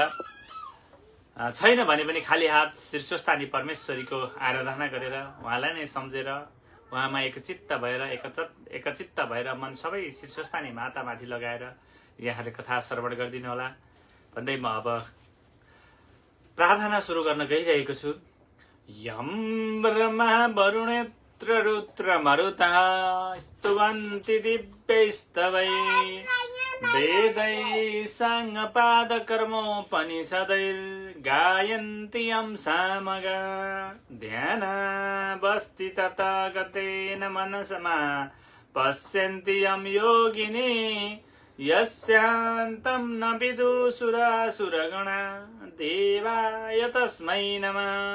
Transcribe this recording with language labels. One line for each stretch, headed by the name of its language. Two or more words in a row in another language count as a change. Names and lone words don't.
Nepali: छैन भने पनि खाली हात शीर्षस्थानी परमेश्वरीको आराधना गरेर उहाँलाई नै सम्झेर उहाँमा एकचित्त भएर मन सबै शीर्षस्थानी मातामाथि लगाएर यहाँले कथा श्रवण गरिदिनु होला भन्दै म अब प्रार्थना सुरु गर्न गइरहेको छु।
Sanskrit: यम ब्रह्मा वरुणेन्द्र रुद्र मरुतः स्तुवन्ति दिव्यैस्तवै वेदै साङ्गपादकर्मोपनिषदैर्गायन्ति यं सामगा ध्यानावस्थि तथागतेन मनसमा पश्यन्ति यं योगिनी यस्यान्तं न विदुषुरासुरगणा देवाय तस्मै नमः।